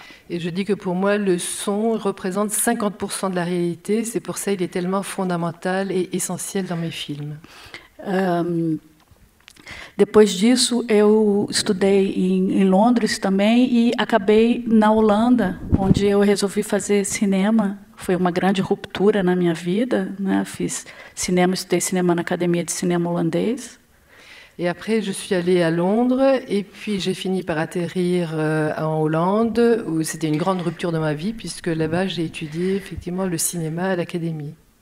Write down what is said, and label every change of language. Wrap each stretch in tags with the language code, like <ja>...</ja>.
<fr>Et je dis que pour moi, le son représente 50% de la réalité. C'est pour ça qu'il est tellement fondamental et essentiel dans mes films.</fr> <pt>Depois disso, eu estudei em Londres também e acabei na Holanda, onde eu resolvi fazer cinema. Foi uma grande ruptura na minha vida, né? Fiz cinema, estudei cinema na Academia de Cinema Holandês.</pt> <fr>Et après, je suis allée à Londres et puis j'ai fini par atterrir en Hollande, où c'était une grande rupture de ma vie, puisque là-bas, j'ai étudié effectivement le cinéma à l'Académie.</fr>